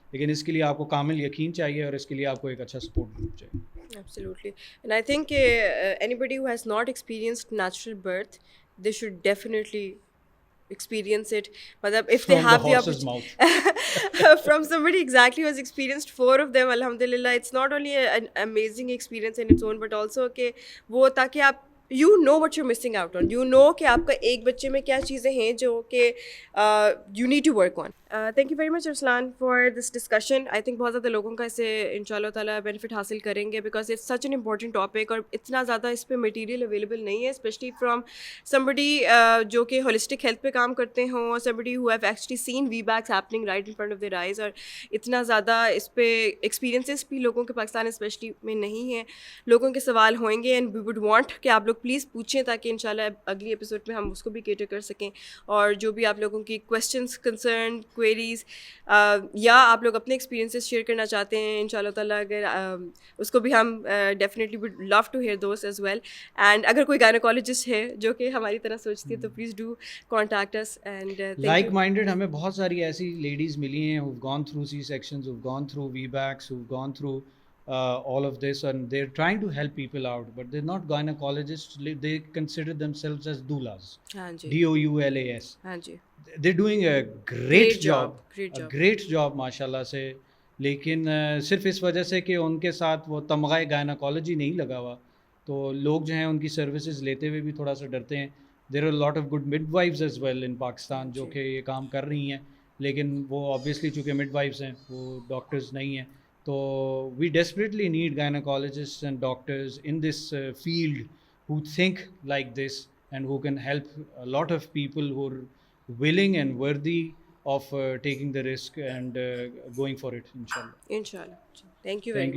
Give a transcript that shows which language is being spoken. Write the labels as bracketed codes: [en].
[ur] لیکن اس کے لیے آپ کو کامل یقین چاہیے اور اس کے لیے آپ کو ایک اچھا سپورٹ گروپ چاہیے. [en] Absolutely. And I think anybody who has not experienced natural birth, they should definitely experience it. Matlab if they have the opportunity from somebody exactly who has experienced 4 of them, alhamdulillah, it's not only an amazing experience in its own, but also [ur] کہ وہ تاکہ آپ [en] you know what you're missing out on, you know [ur] کہ آپ کا ایک بچے میں کیا چیزیں ہیں جو کہ [en] you need to work on. Thank you very much Arsalan for this discussion. I think [ur] بہت زیادہ لوگوں کا اس سے ان شاء اللہ تعالیٰ بینیفٹ حاصل کریں گے, [en] because it's such an important topic, [ur] اور اتنا زیادہ اس پہ مٹیریل اویلیبل نہیں ہے, اسپیشلی فرام somebody جو کہ ہولسٹک ہیلتھ پہ کام کرتے ہوں, اور [en] somebody who have actually seen VBACs happening right in front of their eyes, [ur] اور اتنا زیادہ اس پہ ایکسپیرینسز بھی لوگوں کے پاکستان اسپیشلی میں نہیں ہیں. لوگوں کے سوال ہوئیں گے [en] and we would want [ur] کہ آپ لوگ پلیز پوچھیں, تاکہ ان شاء اللہ اگلی ایپیسوڈ میں ہم اس کو بھی کیٹر کر سکیں. اور جو بھی آپ لوگوں کی کویشچنس, کنسرن, کوئریز, یا آپ لوگ اپنے ایکسپیرینسز شیئر کرنا چاہتے ہیں, ان شاء اللہ تعالیٰ اگر اس کو بھی ہم definitely [en] Would love to hear those as well. [ur] And اگر کوئی گائنیکالوجسٹ ہے جو کہ ہماری طرح سوچتی ہے تو [en] Please do contact us. And like minded [ur] ہمیں بہت ساری ایسی لیڈیز ملی ہیں [en] who've gone through C-sections, who've gone through VBACs, who've gone through all of this, and they're trying to help people out, but they're not gynecologists. They consider themselves as doulas. [ur] ہاں جی, [en] DOULAS. [ur] ہاں جی, [en] They're doing a great job, great a job. great job [ur] ماشاء اللہ سے. لیکن صرف اس وجہ سے کہ ان کے ساتھ وہ تمغہ گائناکالوجی نہیں لگا ہوا, تو لوگ جو ہیں ان کی سروسز لیتے ہوئے بھی تھوڑا سا ڈرتے ہیں. [en] there are lot of good midwives as well in Pakistan [ur] جو کہ یہ کام کر رہی ہیں, لیکن وہ آبویسلی چونکہ مڈ وائفز ہیں, وہ ڈاکٹرز نہیں ہیں. [en] تو we desperately need gynaecologist and doctors in this field who think like this and who can help a lot of people who are willing and worthy of taking the risk and going for it, inshallah. Inshallah. Thank you very much.